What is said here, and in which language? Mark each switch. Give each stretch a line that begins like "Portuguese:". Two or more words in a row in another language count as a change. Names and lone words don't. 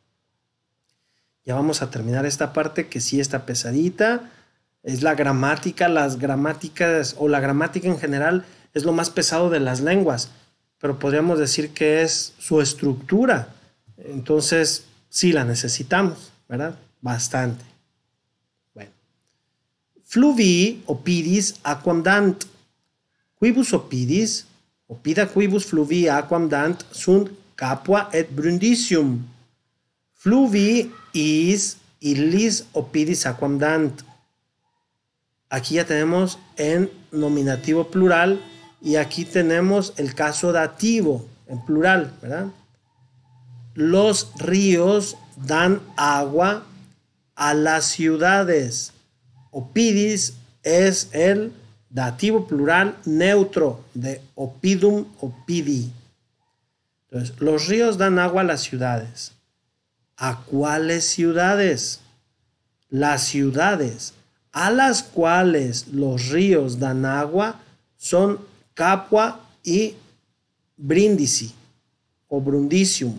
Spanish: Ya vamos a terminar esta parte que sí está pesadita. Es la gramática. Las gramáticas o la gramática en general es lo más pesado de las lenguas, pero podríamos decir que es su estructura. Entonces, sí la necesitamos, ¿verdad? Bastante. Bueno.
Latin: Fluvii opidis aquam dant. Quibus opidis, opida quibus fluvii aquam dant sunt capua et brundisium. Fluvii is illis opidis aquam dant.
Spanish: Aquí ya tenemos en nominativo plural y aquí tenemos el caso dativo en plural, ¿verdad? Los ríos dan agua a las ciudades. Opidis es el dativo plural neutro de
Latin: opidum, opidi.
Spanish: Entonces, los ríos dan agua a las ciudades. ¿A cuáles ciudades? Las ciudades a las cuales los ríos dan agua son Capua y Brindisi o Brundisium.